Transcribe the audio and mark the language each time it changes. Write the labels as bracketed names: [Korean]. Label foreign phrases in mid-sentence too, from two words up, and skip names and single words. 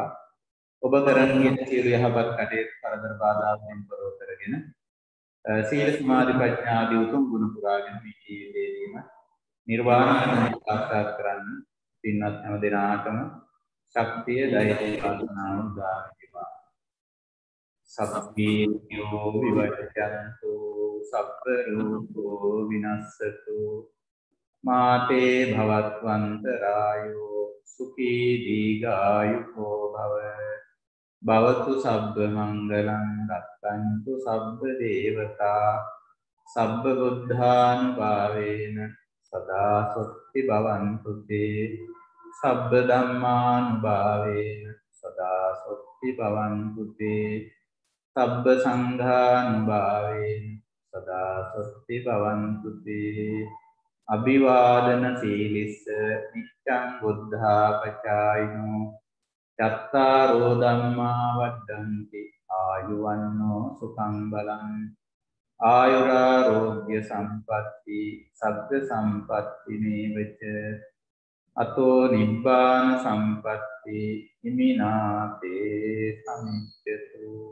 [Sinhala] ඔබ කරන සියලු යහපත් කටයුතු කරදර බාධාවලින් තොරව කරගෙන සීල සමාධි ප්‍රඥා ආදී උතුම් ගුණ පුරාගෙන මේ ජීවිතයේදීම නිර්වාණ සාක්ෂාත් කරන්න පින්වත් හැම දෙනාටම ශක්තිය ධෛර්යය ප්‍රාර්ථනා උදාවේවා. [Pali] සබ්බීයෝ විවජ්ජන්තු සබ්බ රූපෝ විනස්සතු මාතේ භවත්වන්තරායෝ සුඛී දීඝායුකෝ භව භවතු සබ්බ මංගලං රක්ඛන්තු සබ්බ දේවතා සබ්බ බුද්ධානුභාවේන සදා සොත්ති භවන්තු තේ සබ්බ ධම්මානුභාවේන සදා සොත්ති භවන්තු තේ සබ්බ සංඝානුභාවේන සදා සොත්ති භවන්තු තේ අභිවාදන සීලිස්ස නිච්ඡං බුද්ධාපචායිනෝ චත්තාරෝ ධම්මා වඩ්ඩන්ති ආයුවන්නෝ සුඛං බලං ආයුරාෝග්‍ය සම්පatti සබ්බ සම්පatti මේවච අතෝ නිබ්බාන සම්පatti හිමිනාතේ සමිච්ඡතු.